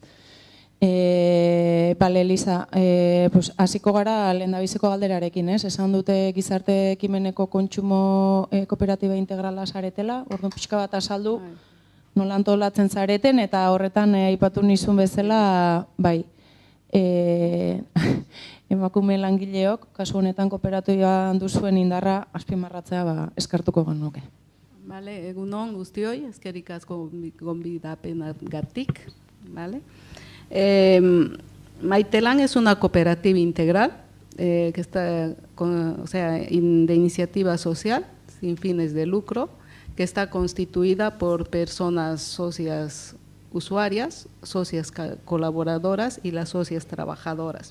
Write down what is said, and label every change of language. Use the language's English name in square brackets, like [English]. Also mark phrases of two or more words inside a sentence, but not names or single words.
[Basque] Bale, Elisa, hasiko gara lehendabiziko galderarekin, esan dute gizarte ekimeneko kontsumo kooperatiba integrala zaretela, orduan pixka bat azaldu, nola antolatzen zareten, eta horretan aipatu nizun bezala, bai, emakume langileok, kasu honetan kooperatiban duzuen indarra azpimarratzea eskartuko genuke. Bale, egunon guztioi, eskerrik asko gonbidapenagatik, bale? [Spanish] Maitelan es una cooperativa integral que está de iniciativa social sin fines de lucro, que está constituida por personas socias usuarias, socias colaboradoras y las socias trabajadoras.